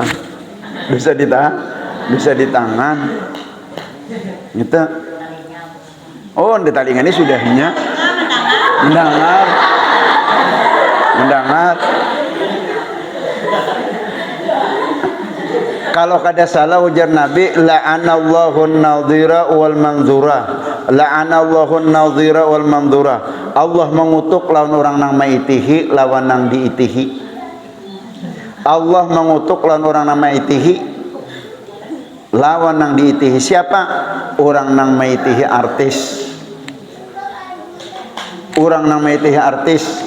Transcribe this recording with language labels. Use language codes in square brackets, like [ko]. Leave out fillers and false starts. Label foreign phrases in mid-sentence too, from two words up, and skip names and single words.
[bjn] Dosa di tangan. Gitu. Oh, di talingan ini sudahnya mendengar. Kalau kada salah ujar Nabi, [ar] لعن الله الناظر والمنظور. لعن الله الناظر والمنظور. [bjn] Allah mengutuk lawan orang nang maitihi lawan nang diitihi. Allah mengutuk lawan orang nang maitihi lawan nang diitihi. Siapa? Orang nang maitihi artis. Orang nang maitihi artis.